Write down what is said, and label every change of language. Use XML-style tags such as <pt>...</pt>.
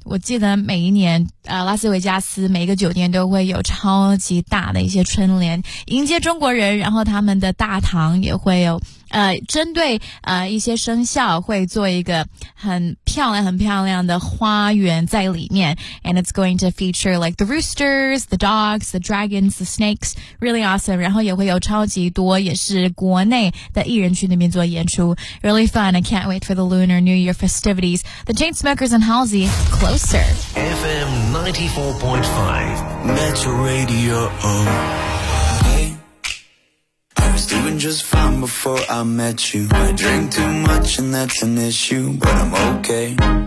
<zh>我记得每一年拉斯维加斯每一个酒店都会有超级大的一些春联迎接中国人，然后他们的大堂也会有针对一些生肖会做一个很漂亮很漂亮的花园在里面。</zh> <en>And it's going to feature like the roosters, the dogs, the dragons, the snakes. Really awesome.</en> <zh>然后也会有超级多也是国内的艺人去那边做演出。</zh> <en>Really fun. I can't wait for the Lunar New Year festivities. The Chainsmokers and Halsey, Closer. FM 94.5 Metro Radio. Doing just fine before I met you. I drink too much and that's an issue, but I'm okay.</en>